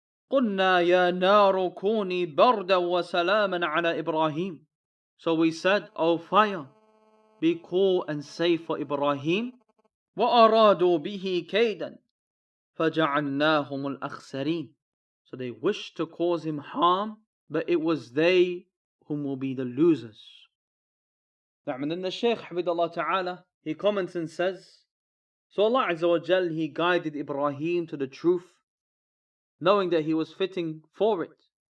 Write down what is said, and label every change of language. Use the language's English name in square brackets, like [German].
[Arabic] قلنا يا نار كوني بردا وسلاما على إبراهيم. [English] So we said, O fire, be cool and safe for Ibrahim. [Arabic] وأرادوا به كيدا فجعلناهم الأخسرين. [English] So they wished to cause him harm, but it was they whom will be the losers. And then the Shaykh Habibullah Ta'ala, he comments and says, so Allah Azza wa Jal, He guided Ibrahim to the truth, knowing that he was fitting for it.